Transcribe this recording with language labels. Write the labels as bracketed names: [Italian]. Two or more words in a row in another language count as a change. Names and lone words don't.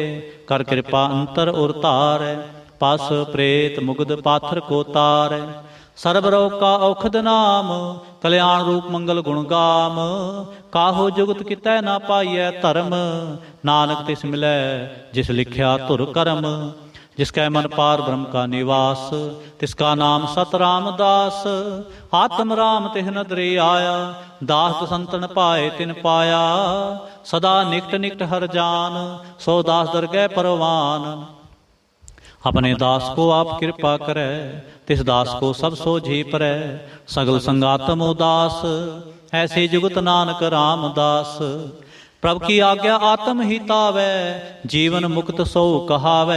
[Punjabi] ਕਰ ਕਿਰਪਾ ਅੰਤਰ ਉਰ ਧਾਰੈ, ਪਸ ਪ੍ਰੇਤ ਮੁਗਧ ਪਾਥਰ ਕੋ ਤਾਰੈ। ਸਰਬ ਰੋਗ ਕਾ ਔਖਦ ਨਾਮ, ਕਲਿਆਣ ਰੂਪ ਮੰਗਲ ਗੁਣ ਗਾਮ। ਕਾਹੋ ਜੁਗਤ ਕਿਤੈ ਨਾ ਪਾਈਐ ਧਰਮ, ਨਾਨਕ ਤਿਸ ਮਿਲੈ ਜਿਸ ਲਿਖਿਆ ਧੁਰ ਕਰਮ। ਜਿਸਕੈ ਮਨ ਪਾਰ ਬ੍ਰਹਮ ਕਾ ਨਿਵਾਸ, ਤਿਸਕਾ ਨਾਮ ਸਤ ਰਾਮਦਾਸ। ਆਤਮ ਰਾਮ ਤਿਹ ਨਦਰੀ ਆਇਆ, ਦਾਸ ਸੰਤਨ ਪਾਏ ਤਿਨ ਪਾਇਆ। ਸਦਾ ਨਿਕਟ ਨਿਕਟ ਹਰ ਜਾਨ, ਸੋ ਦਾਸ ਦਰਗਹ ਪਰਵਾਨ। ਅਪਨੇ ਦਾਸ ਕੋ ਆਪ ਕਿਰਪਾ ਕਰੇ, ਤਿਸ ਦਾਸ ਕੋ ਸਭ ਸੋਝੀ ਪਰੈ। ਸਗਲ ਸੰਗਾਤਮ ਉਦਾਸ, ਐਸੇ ਜੁਗਤ ਨਾਨਕ ਰਾਮਦਾਸ। ਪ੍ਰਭੂ ਕੀ ਆਗਿਆ ਆਤਮ ਹੀ ਤਾਵੈ, ਜੀਵਨ ਮੁਕਤ ਸੋ ਕਹਾਵੈ।